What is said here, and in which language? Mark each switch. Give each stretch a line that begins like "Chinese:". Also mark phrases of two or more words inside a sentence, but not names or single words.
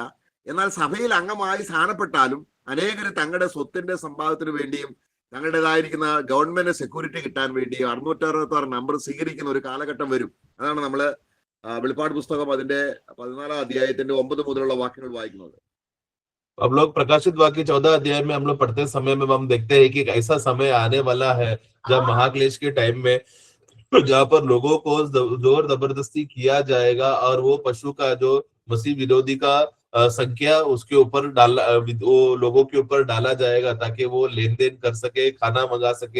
Malayalam: എന്നാൽ സഭയിൽ അംഗമായി സ്ഥാനപ്പെട്ടാലും അനേകർ തങ്ങളുടെ സ്വത്തിന്റെ സമ്പാദത്തിന് വേണ്ടിയും തങ്ങളുടേതായിരിക്കുന്ന
English: government security
Malayalam: കിട്ടാൻ വേണ്ടിയും 666 നമ്പർ സ്വീകരിക്കുന്ന ഒരു കാലഘട്ടം വരും. അതാണ് നമ്മള് വെളിപ്പാട് പുസ്തകം അതിന്റെ 14ാം അധ്യായത്തിന്റെ 9 മുതലുള്ള വാക്യങ്ങൾ വായിക്കുന്നത്.
Hindi: हम लोग प्रकाशित वाक्य 14 अध्याय में हम लोग पढ़ते समय में हम देखते हैं कि ऐसा समय आने वाला है जब महाक्लेश के टाइम में जहाँ पर लोगों को जोर जबरदस्ती किया जाएगा और वो पशु का जो मसीह विरोधी का संख्या उसके ऊपर वो लोगों के ऊपर डाला जाएगा ताकि वो लेन देन कर सके, खाना मंगा सके।